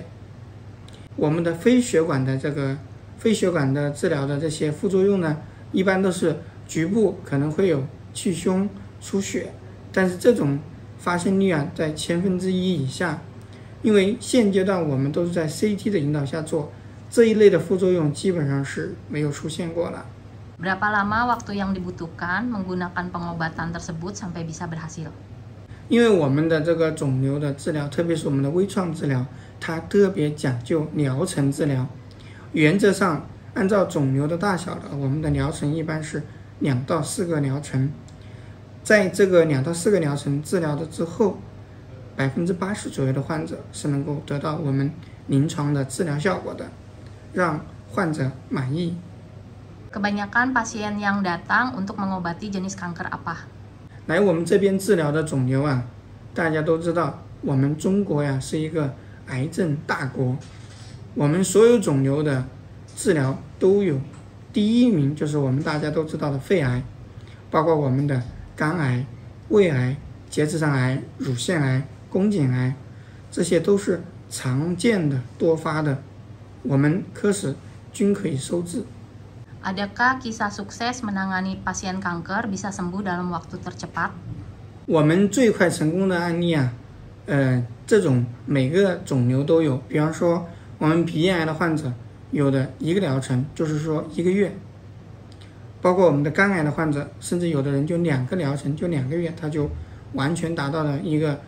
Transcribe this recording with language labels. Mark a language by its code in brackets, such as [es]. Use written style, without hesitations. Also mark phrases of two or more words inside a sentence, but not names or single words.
[zh] 我们的非血管的治疗的这些副作用呢，一般都是局部可能会有气胸、出血，但是这种发生率在1/1000以下。因为现阶段我们都是在 CT 的引导下做，这一类的副作用基本上是没有出现过了。 [id] Berapa lama waktu yang dibutuhkan menggunakan pengobatan tersebut sampai bisa berhasil? [zh] 因为我们的这个肿瘤的治疗，特别是我们的微创治疗，它特别讲究疗程治疗。原则上，按照肿瘤的大小的，我们的疗程一般是2到4个疗程。在这个2到4个疗程治疗的之后，80%左右的患者是能够得到我们临床的治疗效果的，让患者满意。 [id] Kebanyakan pasien yang datang untuk mengobati jenis kanker apa? [zh] 来我们这边治疗的肿瘤大家都知道，我们中国是一个癌症大国，我们所有肿瘤的治疗都有，第1名就是我们大家都知道的肺癌，包括我们的肝癌、胃癌、结直肠癌、乳腺癌、宫颈癌，这些都是常见的多发的，我们科室均可以收治。 [id] Adakah kisah sukses menangani pasien kanker bisa sembuh dalam waktu tercepat? [zh] 我们最快成功的案例这种每个肿瘤都有。比方说，我们鼻咽癌的患者，有的1个疗程就是说1个月；包括我们的肝癌的患者，甚至有的人就2个疗程，就2个月，他就完全达到了一个。